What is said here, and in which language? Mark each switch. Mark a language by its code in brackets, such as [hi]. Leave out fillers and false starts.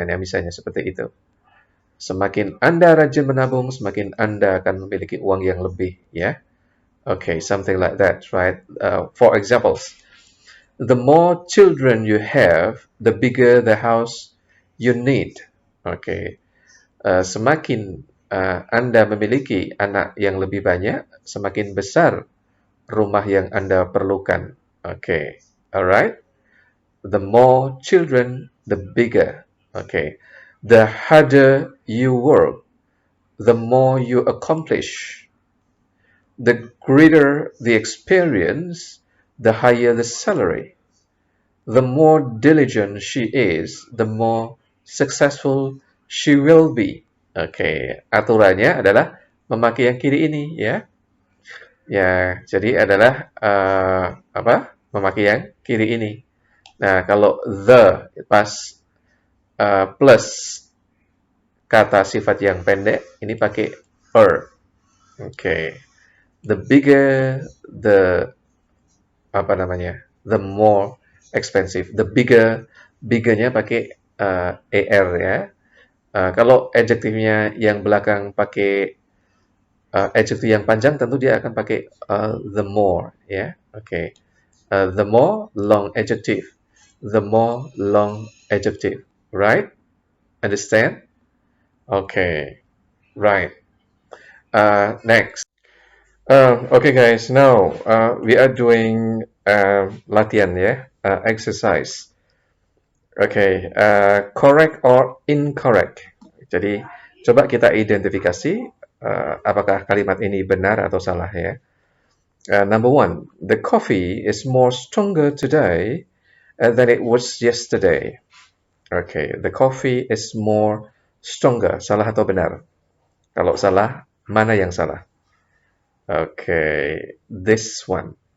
[id] Nah, misalnya seperti itu. Semakin Anda rajin menabung, semakin Anda akan memiliki uang yang lebih ya. [en] Okay, something like that, right? For examples, the more children you have, the bigger the house you need. Okay. [id] Semakin Anda memiliki anak yang lebih banyak, semakin besar rumah yang Anda perlukan. [en] Okay, alright. The more children, the bigger. Okay, the harder you work, the more you accomplish. The greater the experience, the higher the salary. The more diligent she is, the more successful she will be. [id] Oke, aturannya adalah memakai yang kiri ini ya. Ya, jadi adalah apa? Memakai yang kiri ini. Nah, kalau the pas plus kata sifat yang pendek, ini pakai er. Oke. The bigger the apa namanya? The more expensive. The biggernya pakai er ya. Kalau adjektifnya yang belakang pakai adjektif yang panjang, tentu dia akan pakai the more ya. Oke. [en] The more long adjective. The more long adjective. Right? Understand? Okay. Right. Next. Okay, guys. Now we are doing latihan ya, exercise. Okay, correct or incorrect. [id] Jadi coba kita identifikasi apakah kalimat ini benar atau salah ya. [en] Number one, the coffee is more stronger today than it was yesterday. Okay, the coffee is more stronger. [id] Salah atau benar? Kalau salah, mana yang salah? [en] Okay, this one.